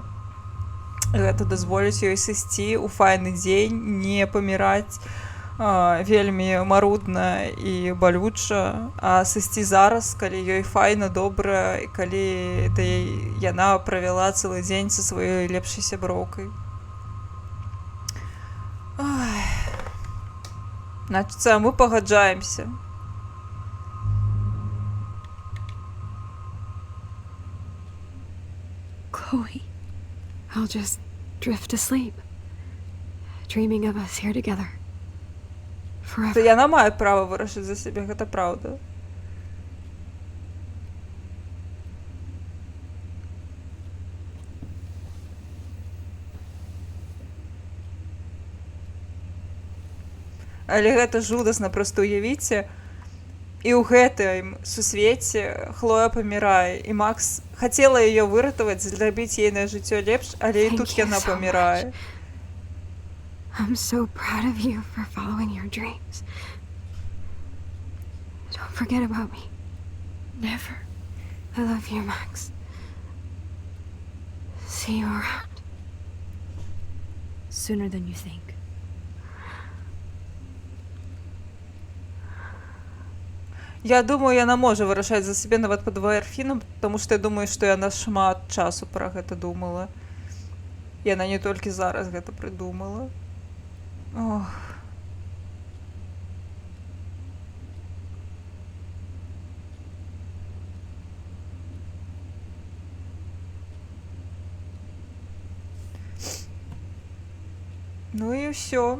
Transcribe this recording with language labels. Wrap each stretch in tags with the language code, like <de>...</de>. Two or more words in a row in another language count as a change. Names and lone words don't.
<be>Гэта дазволіць ёй сысці ў файны дзень, не паміраць вельмі марудна і балюча, а сысці зараз, калі ёй файна, добра, і калі яна правяла цэлы дзень са сваёй лепшай сяброўкай. Значыцца, мы пагаджаемся.</be> <en>Chloe, I'll just drift asleep, dreaming of us here together. Forever.</en> <be>Яна мае права вырашыць за сябе, гэта праўда. Але гэта жудасна, проста уявіце, і ў гэтым сусвеце Хлоя памірае, і Макс хацела яе выратаваць, зрабіць ейнае жыццё лепш, але і тут яна памірае.</be> <en>I'm so proud of you for following your dreams. Don't forget about me. Never. I love you, Max. See you around. Sooner than you think.</en> <be>Я думаю, яна можа вырашаць за сябе нават пад ваерфінам, таму што я думаю, што яна шмат часу пра гэта думала. Яна не толькі зараз гэта прыдумала. Ох. Ну і ўсё.</be>